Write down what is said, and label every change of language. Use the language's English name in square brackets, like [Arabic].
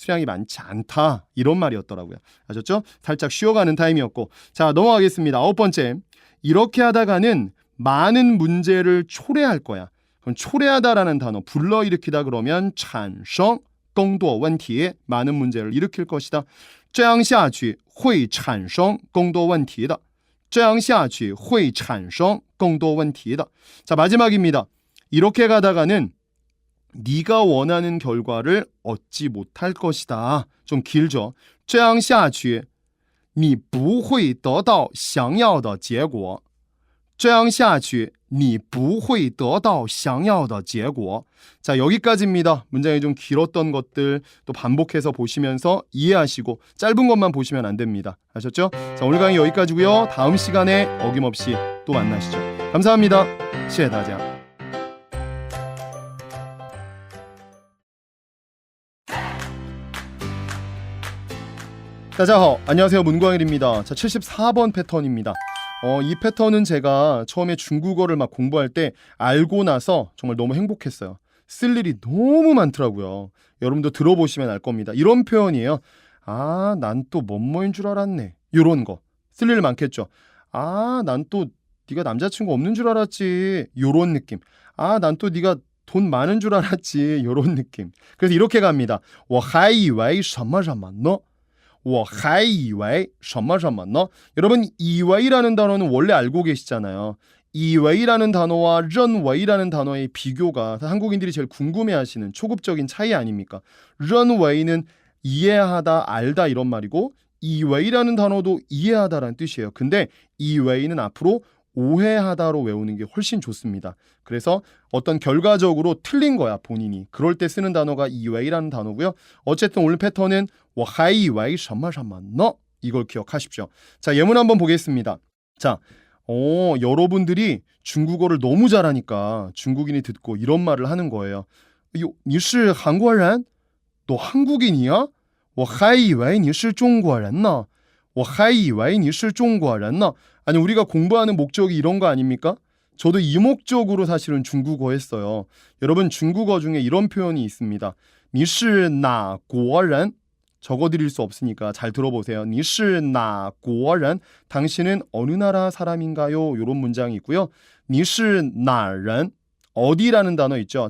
[Korean] 수량이 많지 않다 이런 말이었더라고요. 아셨죠? 살짝 쉬어가는 타임이었고 자 넘어가겠습니다. 9번째 이렇게 하다가는 많은 문제를 초래할 거야. 그럼 초래하다라는 단어 불러일으키다 그러면 [Chinese] 产生更多问题 [Korean] 많은 문제를 일으킬 것이다. [Chinese] 这样下去会产生更多问题的这样下去会产生更多问题的 [Korean] 자 마지막입니다. 이렇게 가다가는 네가 원하는 결과를 얻지 못할 것이다. 좀 길죠. [Chinese] 这样下去你不会得到想要的结果这样下去你不会得到想要的结果 [Korean] 자 여기까지입니다. 문장이 좀 길었던 것들 또 반복해서 보시면서 이해하시고 짧은 것만 보시면 안 됩니다. 아셨죠? 자 오늘 강의 여기까지고요. 다음 시간에 어김없이 또 만나시죠. 감사합니다. [Chinese] 谢谢大家. [Korean] 다자하 안녕하세요. 문광일입니다. 자 74번 패턴입니다. 이 패턴은 제가 처음에 중국어를 막 공부할 때 알고 나서 정말 너무 행복했어요. 쓸 일이 너무 많더라고요. 여러분도 들어보시면 알 겁니다. 이런 표현이에요. 아, 난 또 뭐뭐인 줄 알았네. 이런 거. 쓸 일 많겠죠. 아, 난 또 네가 남자친구 없는 줄 알았지. 이런 느낌. 아, 난 또 네가 돈 많은 줄 알았지. 이런 느낌. 그래서 이렇게 갑니다. [Chinese] 我还以为什么什么呢我还以为什么什么呢 [Korean] 여러분 이웨이라는 단어는 원래 알고 계시잖아요. 이웨이라는 단어와 런웨이라는 단어의 비교가 한국인들이 제일 궁금해하시는 초급적인 차이 아닙니까? 런웨이는 이해하다, 알다 이런 말이고 이웨이라는 단어도 이해하다라는 뜻이에요. 근데 이웨이는 앞으로 오해하다로 외우는 게 훨씬 좋습니다. 그래서 어떤 결과적으로 틀린 거야 본인이. 그럴 때 쓰는 단어가 이웨이라는 단어고요. 어쨌든 오늘 패턴은 [Chinese] 我还以为什么什么呢 [Korean] 이걸 기억하십시오. 자 예문 한번 보겠습니다. 자 여러분들이 중국어를 너무 잘하니까 중국인이 듣고 이런 말을 하는 거예요. [Chinese] 你是韩国人? [Korean] 너 한국인이야? [Chinese] 我还以为你是中国人呢我还以为你是中国人呢 [Korean] 아니 우리가 공부하는 목적이 이런 거 아닙니까? 저도 이 목적으로 사실은 중국어 했어요. 여러분 중국어 중에 이런 표현이 있습니다. [Chinese] 你是哪国人? [Korean] 적어드릴 수 없으니까 잘 들어보세요. [Chinese] 你是哪国人? [Korean] 당신은 어느 나라 사람인가요? 이런 문장이 있고요. [Chinese] 你是哪人? [Korean] 어디라는 단어 있죠.